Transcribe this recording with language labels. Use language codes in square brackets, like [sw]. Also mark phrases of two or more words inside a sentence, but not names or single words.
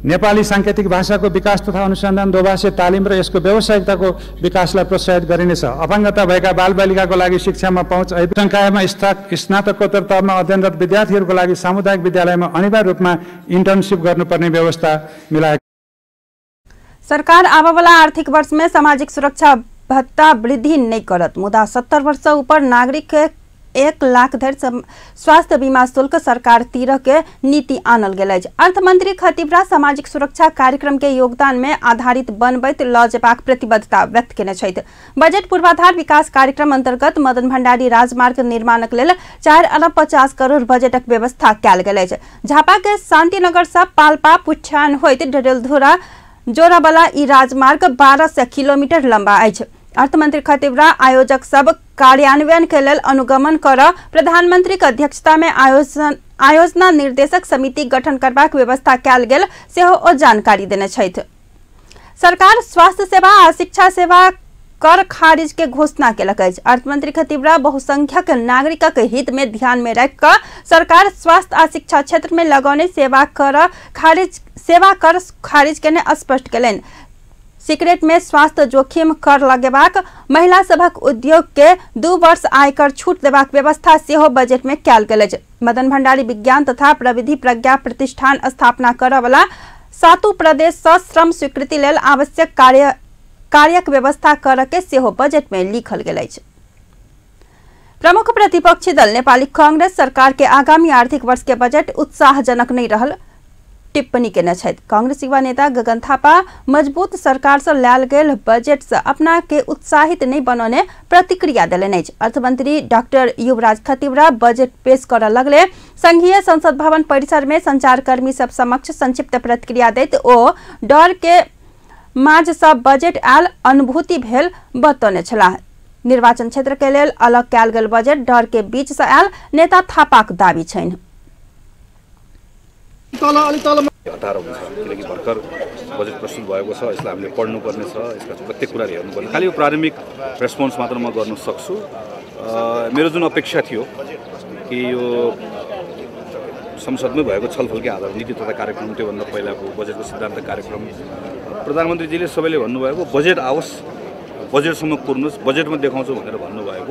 [ne] नेपाली सांकेतिक भाषाको विकास तथा अनुसन्धान दोभाषी तालिम र यसको व्यावसायिकताको विकासलाई प्रोत्साहित गरिनेछ। अपाङ्गता भएका बालबालिकाको लागि शिक्षामा पहुँच, संकायमा स्नातकोत्तर तहमा अध्ययनरत विद्यार्थीहरूको लागि सामुदायिक विद्यालयमा अनिवार्य रूपमा इन्टर्नसिप गर्नुपर्ने व्यवस्था मिलाएको। [mai] सरकार आबोवाला आर्थिक वर्ष में सामाजिक सुरक्षा भत्ता वृद्धि नहीं करत, मुदा 70 वर्ष ऊपर नागरिक के 1 लाख धरि स्वास्थ्य बीमा शुल्क सरकार तीरह के नीति आनल गेल अछि। अर्थमंत्री खतिवड़ा सामाजिक सुरक्षा कार्यक्रम के योगदान में आधारित बनबैत लऽ जेबाक प्रतिबद्धता व्यक्त केने छथि। बजट पूर्वाधार विकास कार्यक्रम अंतर्गत मदन भंडारी राजमार्ग निर्माणक लेल 4 अरब 50 करोड़ बजटक व्यवस्था कयल गेल अछि। झापा के शांतिनगर से पाल्पा पुछान होइत डडेलधुरा जोरावाला ई राजमार्ग 1200 किलोमीटर लंबा अछि। अर्थमंत्री खतिवड़ा आयोजक सब कार्यान्वयन के लेल अनुगमन कर प्रधानमंत्री के अध्यक्षता में आयोजना निर्देशक समिति गठन करबाक व्यवस्था कयल गेल सेहो ओ जानकारी देने छथि। सरकार स्वास्थ्य सेवा आ शिक्षा सेवा कर खारिज के घोषणा केलक अछि। अर्थमंत्री खतिवड़ा बहुसंख्यक नागरिकक हित में ध्यान में रख कर सरकार स्वास्थ्य आ शिक्षा क्षेत्र में लगौने सेवा कर खारिज केने स्पष्ट केलनि। सिगरेट में स्वास्थ्य जोखिम कर लगेबाक, महिला सभक उद्योग के 2 वर्ष आयकर छूट देबाक व्यवस्था सेहो बजट में कयल गेल अछि। मदन भंडारी विज्ञान तथा प्रविधि प्रज्ञा प्रतिष्ठान स्थापना करय वाला 7 प्रदेश से श्रम स्वीकृति लेल आवश्यक कार्यक व्यवस्था करय के सेहो बजट में लिखल गेल अछि। प्रमुख प्रतिपक्षी दल नेपाली कांग्रेस सरकार के आगामी आर्थिक वर्ष के बजट उत्साहजनक नहीं रहल टिप्पणी केने छथि। कांग्रेस युवा नेता गगन थापा मजबूत सरकार से लायल गेल बजट से अपना के उत्साहित नहीं बनौने प्रतिक्रिया देलनि अछि। अर्थमंत्री डॉक्टर युवराज खतिवड़ा बजट पेश करऽ लगले। संघीय संसद भवन परिसर में संचारकर्मी सब समक्ष संक्षिप्त प्रतिक्रिया दैत ओ डर के माझ से बजट आयल अनुभूति भेल बतौने छलाह। निर्वाचन क्षेत्र के लेल अलग कयल गेल बजट डर के बीच से आयल नेता थापाक दावी छनि। [ne] 18 हुन्छ किनकि भर्खर बजेट प्रस्तुत भएको छ, यसलाई हामीले पढ्नुपर्ने छ, यसका प्रत्येक कुराहरू हेर्नुपर्ने। खालि यो प्रारम्भिक रेस्पोन्स मात्र म गर्न सक्छु। मेरो जुन अपेक्षा थियो कि यो संसदमै भएको छलफलकै आधारमा नीति तथा कार्यक्रम त्योभन्दा पहिलाको बजेटको सिद्धान्त कार्यक्रम प्रधानमन्त्रीजीले सबैले भन्नुभएको बजेट आओस्, बजेटसम्म पुर्नुहोस्, बजेटमा देखाउँछु भनेर भन्नुभएको।